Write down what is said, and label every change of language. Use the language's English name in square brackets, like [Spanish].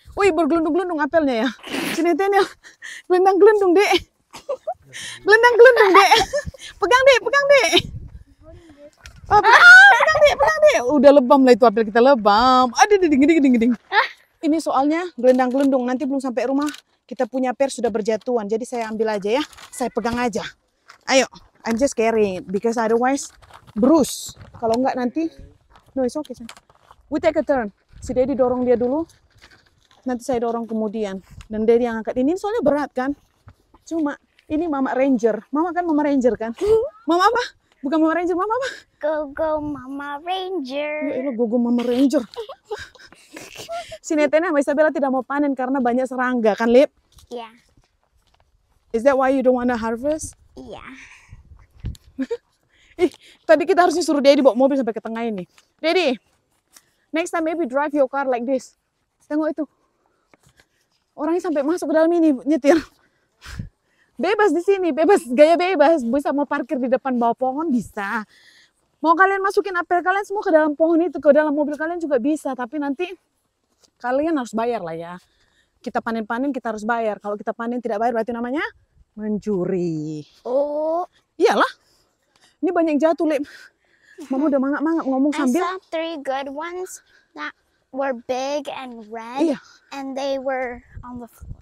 [Indonesian] Wih, bergelundung-gelundung apelnya ya. Sini ya, gelendang-gelundung dek. Gelendang-gelundung dek. Pegang dek. Pegang deh. Udah lebam lah itu apel kita lebam. Aduh, ding. Ini soalnya gelendang-gelendung. Nanti belum sampai rumah kita punya per sudah berjatuhan. Jadi saya ambil aja ya. Saya pegang aja. [English] Ayo, I'm just carrying it because otherwise bruise. [Indonesian] Kalau enggak nanti, [English] no it's okay. We take a turn. [Indonesian] Si Dedi dorong dia dulu. Nanti saya dorong kemudian. Dan Dedi yang angkat ini soalnya berat kan. Cuma ini Mama Ranger. Mama kan Mama Ranger kan. Mama apa? Bukan Mama Ranger, Mama apa? Go Mama Ranger. Ya elah, gogo Mama Ranger. Si Netena sama Isabella tidak mau panen karena banyak serangga kan, Lip? [English] Yeah. Is that why you don't wanna harvest? Yeah. [Indonesian] Ih, tadi kita harusnya suruh Dedi bawa mobil sampai ke tengah ini. [English] Dedi, next time maybe drive your car like this. [Indonesian] Tengok itu. Orangnya sampai masuk ke dalam ini nyetir. Bebas di sini, bebas, gaya bebas. Bisa mau parkir di depan bawah pohon bisa. Mau kalian masukin apel kalian semua ke dalam pohon itu, ke dalam mobil kalian juga bisa. Tapi nanti kalian harus bayar lah ya. Kita panen-panen kita harus bayar. Kalau kita panen tidak bayar berarti namanya mencuri. Oh, Iyalah. Ini banyak yang jatuh, Lip. Mama udah mangap-mangap ngomong [English] I [Indonesian] sambil. [English] saw 3 good ones that were big and red, [Indonesian] Iya. [English] and they were on the floor.